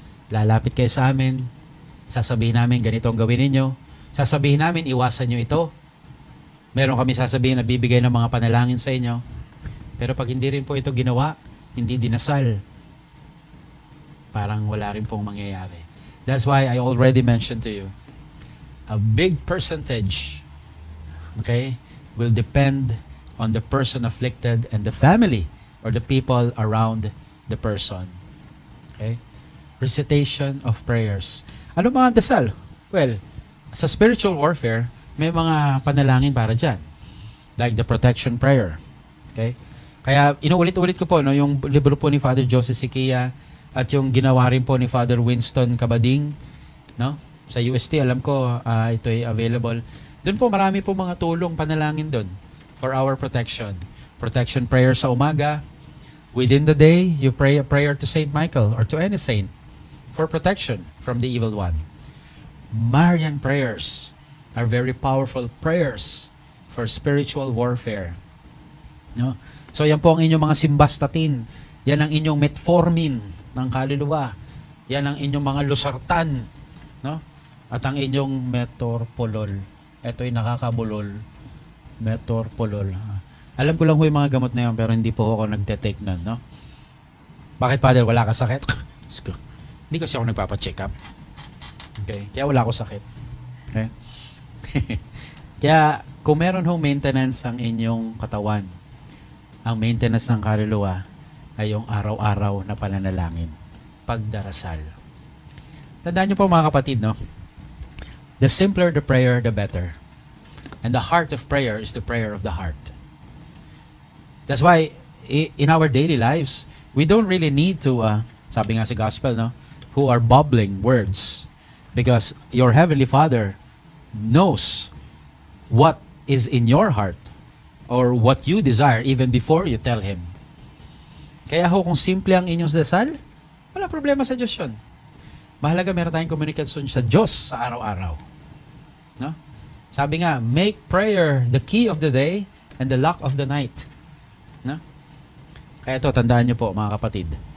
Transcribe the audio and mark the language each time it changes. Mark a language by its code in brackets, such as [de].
[tl] lalapit kayo sa amin, sasabihin namin ganito ang gawin ninyo, sasabihin namin iwasan nyo ito, meron kami sasabihin na bibigay ng mga panalangin sa inyo, pero pag hindi rin po ito ginawa, hindi dinasal, parang wala rin pong mangyayari. [en] That's why I already mentioned to you, a big percentage, okay, will depend on the person afflicted and the family or the people around the person. Okay? Recitation of prayers. [tl] Ano mga dasal? Well, sa spiritual warfare, may mga panalangin para dyan. [en] Like the protection prayer. [tl] Okay? Kaya inuulit-ulit ko po no, yung libro po ni Father Joseph Siquia at yung ginawa rin po ni Father Winston Cabading, no? Sa UST, alam ko ito ay available. Doon po marami po mga tulong panalangin doon [en] for our protection. [tl] Protection prayer sa umaga. [en] Within the day, you pray a prayer to Saint Michael or to any saint for protection from the evil one. Marian prayers are very powerful prayers for spiritual warfare. [tl] No? So yan po ang inyong mga simvastatin. Yan ang inyong metformin ng kaluluwa. Yan ang inyong mga losartan. No? At ang inyong metorpolol. Ito'y nakakabulol. Metorpolol. Alam ko lang ho yung mga gamot na yun, pero hindi po ako nagte-take nun, no? Bakit, Father? Wala ka sakit? Hindi kasi ako nagpapacheck up. Okay? Kaya wala ako sakit. Okay? Kaya, kung meron ho maintenance ang inyong katawan, ang maintenance ng kaluluwa ay yung araw-araw na pananalangin. Pagdarasal. Tandaan niyo po mga kapatid, no? [en] The simpler the prayer, the better. And the heart of prayer is the prayer of the heart. That's why, in our daily lives, we don't really need to, [tl] sabi nga sa gospel, no? [en] Who are bubbling words. Because your Heavenly Father knows what is in your heart or what you desire even before you tell Him. [tl] Kaya ho, kung simple ang inyong dasal, wala problema sa Diyos yun. Mahalaga meron tayong komunikasyon sa Diyos sa araw-araw. No? Sabi nga, [en] make prayer the key of the day and the lock of the night. [tl] No? Kaya ito, tandaan nyo po mga kapatid.